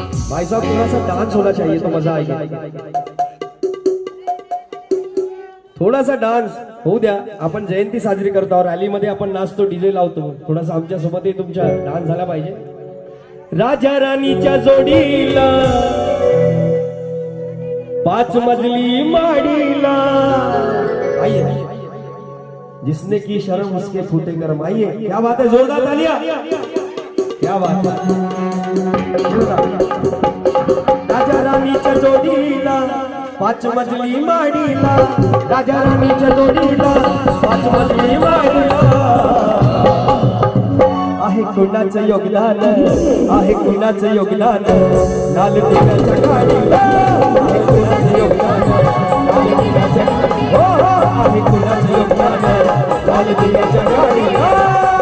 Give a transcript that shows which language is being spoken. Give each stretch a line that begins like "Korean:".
Hindi: भाई साहब थोड़ा सा डांस होना चाहिए तो मजा आएगा.
Marathi: थोड़ा सा डान्स होऊ द्या. आपण जयंती साजरी करतो आहोत, रॅलीमध्ये आपण नाचतो, डीजे लावतो, थोडासा आमच्या सोबतही तुमच्या डान्स झाला पाहिजे. राजा राणीच्या जोडीला 5 मजली माडीला,
Hindi: आइए जिसने की शर्म उसके फूटे कर्म. आइए, क्या बात है, जोरदार तालियां, क्या बात है.
Marathi: राजा राणीच्या जोडीला 5 मजली माडीला, राजा राणीच्या जोडीला 5 मजली माडीला, आहे कुणाचं योगदान, आहे कुणाचं योगदान, लाल दिव्याच्या गाडीला, आहे कुणाचं योगदान, लाल दिव्याच्या गाडीला, हो हो आहे कुणाचं योगदान, लाल दिव्याच्या गाडीला.